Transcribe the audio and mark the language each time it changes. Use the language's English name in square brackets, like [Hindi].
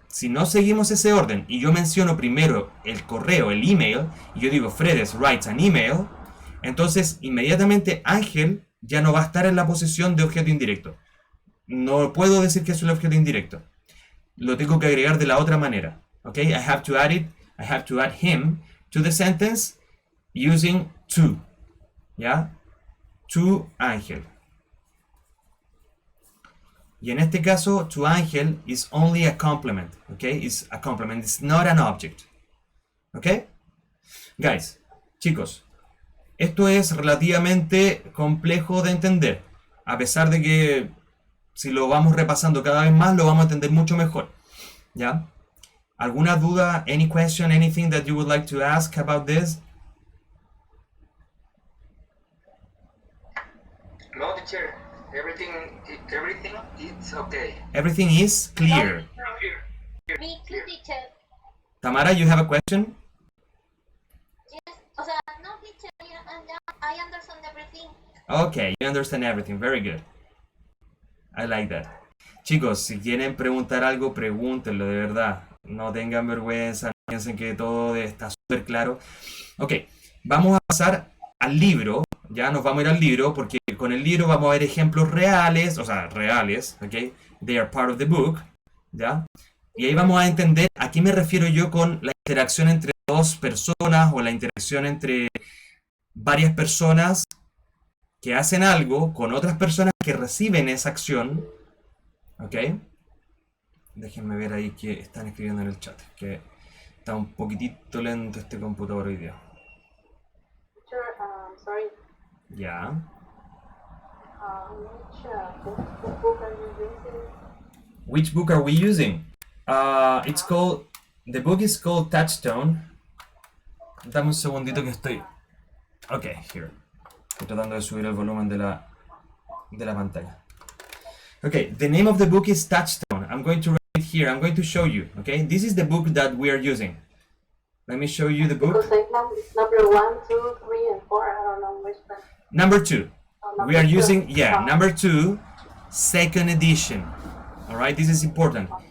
[Spanish] Si no seguimos ese orden y yo menciono primero el correo, el email, y yo digo [English] Fredes writes an email, [Spanish] entonces inmediatamente Ángel ya no va a estar en la posición de objeto indirecto. No puedo decir que es el objeto indirecto. Lo tengo que agregar de la otra manera. [English] Okay? I have to add him to the sentence using to. [Spanish] ¿Ya? [English] To Ángel. [Spanish] Y en este caso, [English] to Ángel is only a complement, okay? It's a complement, it's not an object, okay? Guys, chicos, [Spanish] Esto es relativamente complejo de entender, a pesar de que si lo vamos repasando cada vez más, lo vamos a entender mucho mejor. ¿Ya? ¿Alguna duda? [English] Any question? Anything that you would like to ask about this? No, teacher. Everything it's okay. Everything is clear. Me too, teacher. Tamara, you have a question? Yes. [Spanish] O sea, [English] no, teacher, I understand everything. Okay, you understand everything. Very good. I like that. [Spanish] Chicos, si quieren preguntar algo, pregúntenlo, de verdad. No tengan vergüenza, no piensen que todo está súper claro. Ok, vamos a pasar al libro. Ya nos vamos a ir al libro porque con el libro vamos a ver ejemplos reales, o sea, reales, ok. [English] They are part of the book, ¿ya? [Spanish] Y ahí vamos a entender a qué me refiero yo con la interacción entre dos personas o la interacción entre varias personas que hacen algo con otras personas que reciben esa acción, ¿ok? Déjenme ver ahí qué están escribiendo en el chat, que está un poquitito lento este computador hoy día. [English] Teacher, sorry. [Spanish] Ya. [English] Which book are you using? Which book are we using? It's called, the book is called Touchstone. [Spanish] Dame un segundito que estoy. Ok, here. Estoy tratando de subir el volumen de la pantalla. [English] Okay, the name of the book is Touchstone. I'm going to write it here. I'm going to show you. Okay, this is the book that we are using. Let me show you the book. Because I have number 1, 2, 3, and 4. I don't know which one. Number 2. Oh, We are number using, 2. yeah, number 2, second edition. All right, this is important.